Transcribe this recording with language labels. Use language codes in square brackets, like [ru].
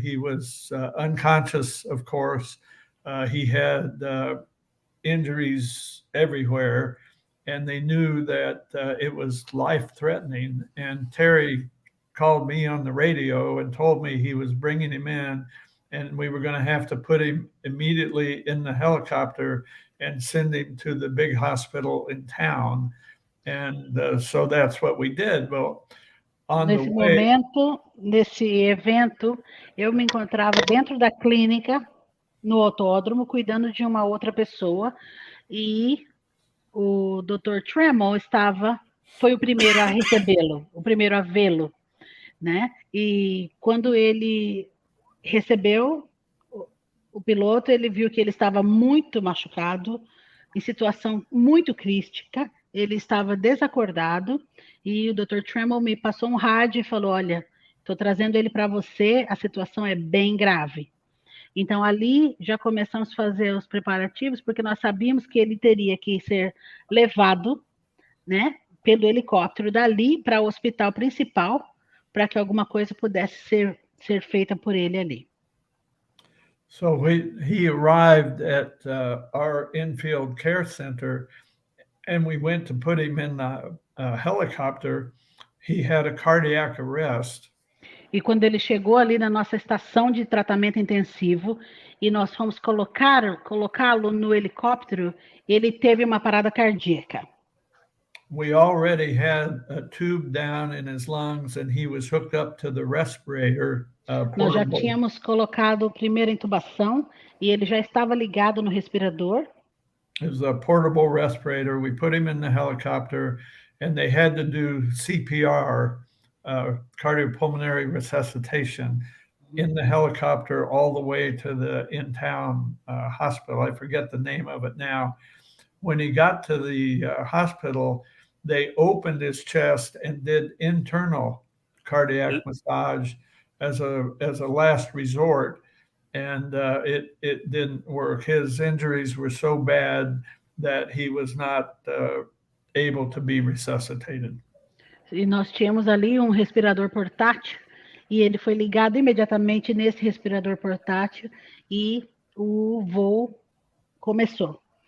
[en] He was unconscious, of course. He had injuries everywhere, and they knew that it was life-threatening. And Terry called me on the radio and told me he was bringing him in, and we were going to have to put him immediately in the helicopter and send him to the big hospital in town. And so that's what we did. Well, on the way, [pt] nesse evento, eu me encontrava dentro da clínica, no autódromo, cuidando de uma outra pessoa, e o Dr. Trammell foi o primeiro a recebê-lo, o primeiro a vê-lo, né? E quando ele recebeu o piloto, ele viu que ele estava muito machucado, em situação muito crítica, ele estava desacordado, e o Dr. Trammell me passou um rádio e falou, olha, estou trazendo ele para você, a situação é bem grave. Então, ali, já começamos a fazer os preparativos, porque nós sabíamos que ele teria que ser levado, né, pelo helicóptero dali para o hospital principal, para que alguma coisa pudesse ser feita por ele ali. [en] So he arrived at our infield care center, and we went to put him in the helicopter. He had a cardiac arrest. [pt] E quando ele chegou ali na nossa estação de tratamento intensivo, e nós fomos colocá-lo no helicóptero, ele teve uma parada cardíaca. [en] We already had a tube down in his lungs, and he was hooked up to the respirator. [pt] Nós já tínhamos colocado a primeira intubação, e ele já estava ligado no respirador. [en] It was a portable respirator. We put him in the helicopter, and they had to do CPR, cardiopulmonary resuscitation, in the helicopter all the way to the in-town hospital. I forget the name of it now. When he got to the hospital, they opened his chest and did internal cardiac massage as a last resort, and it didn't work. His injuries were so bad that he was not able to be resuscitated. [pt] E nós tínhamos ali um respirador portátil, e ele foi ligado imediatamente nesse respirador portátil, e o voo começou.